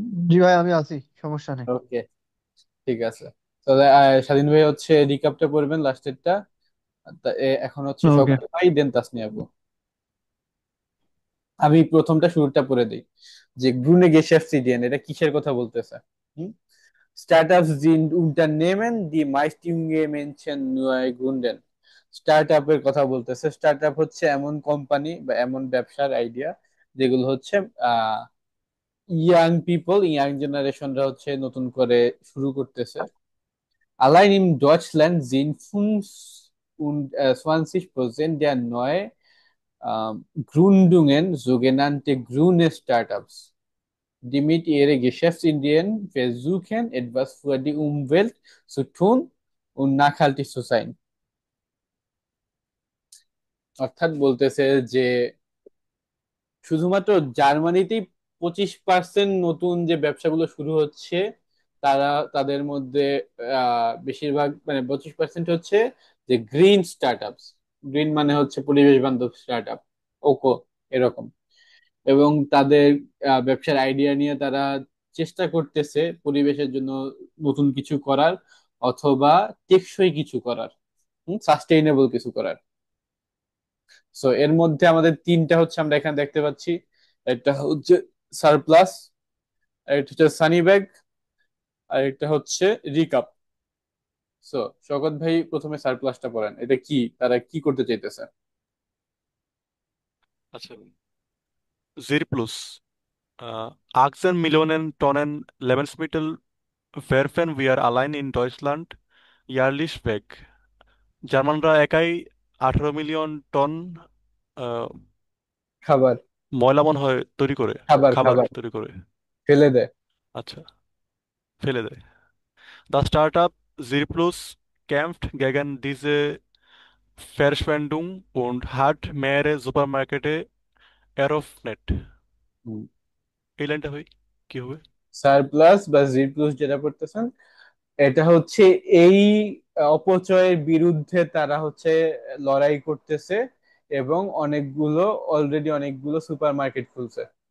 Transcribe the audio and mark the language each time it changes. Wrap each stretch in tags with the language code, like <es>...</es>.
<bn>জি ভাই, আমি আছি, সমস্যা নেই। ওকে, ঠিক আছে। তাহলে স্বাধীন ভাই হচ্ছে রিকাপটা পড়বেন লাস্টেরটা। এখন হচ্ছে ওকে। শওকত ভাই, দেন তাসনিয়া আপু। আমি প্রথমটা শুরুটা পড়ে দিই, যে গ্রুনে Geschäftsideen, এটা কিসের কথা বলতেছে?</bn> <de>Startups sind Unternehmen, die meist junge Menschen neu gründen.</de> <bn>Start এর কথা বলতেছে। স্টার্ট আপ হচ্ছে এমন কোম্পানি বা এমন ব্যবসার আইডিয়া যেগুলো হচ্ছে আহ ইয়াং পিপল, ইয়াং জেনারেশনরা হচ্ছে নতুন করে শুরু করতেছে।</bn> <de>Allein in Deutschland sind 25% der neu Gründungen sogenannte grüne Startups, die mit ihren Geschäftsideen versuchen, etwas für die Umwelt zu tun und nachhaltig zu sein.</de> <bn>অর্থাৎ বলতেছে যে শুধুমাত্র জার্মানিতেই 25% নতুন যে ব্যবসাগুলো শুরু হচ্ছে, তারা তাদের মধ্যে বেশিরভাগ মানে 25% হচ্ছে যে গ্রিন স্টার্ট আপস। গ্রিন মানে হচ্ছে পরিবেশ বান্ধব স্টার্ট আপ, ওকো, এরকম। এবং তাদের ব্যবসার আইডিয়া নিয়ে তারা চেষ্টা করতেছে পরিবেশের জন্য নতুন কিছু করার, অথবা টেকসই কিছু করার, সাস্টেইনেবল কিছু করার। সো এর মধ্যে আমাদের তিনটা হচ্ছে আমরা এখানে দেখতে পাচ্ছি। একটা হচ্ছে সারপ্লাস, আরেকটা হচ্ছে সানি ব্যাগ, আর একটা হচ্ছে রিকাপ। সো শওকত ভাই প্রথমে সারপ্লাসটা পড়েন, এটা কি, তারা কি করতে চাইতেছে? আচ্ছা, Zirplus.</bn> <de>Achsen Millionen Tonnen Lebensmittel werfen wir allein in Deutschland jährlich weg.</de> <bn>জার্মানরা একাই 18 মিলিয়ন টন আহ, খাবার। ময়লা মনে হয় তৈরি করে, খাবার খাবার খাবার তৈরি করে। ফেলে দেয়। আচ্ছা, ফেলে দেয়।</bn> <de>দ্য স্টার্ট আপ Zirplus kämpft gegen diese Verschwendung und hat mehrere Supermärkte eröffnet.</de> <bn>এই লাইনটা হয় কি হবে? সারপ্লাস বা জি প্লাস যেটা পড়তেছেন, এটা হচ্ছে এই অপচয়ের বিরুদ্ধে তারা হচ্ছে লড়াই করতেছে, এবং অনেকগুলো, অলরেডি অনেকগুলো সুপার মার্কেট খুলছে।</bn>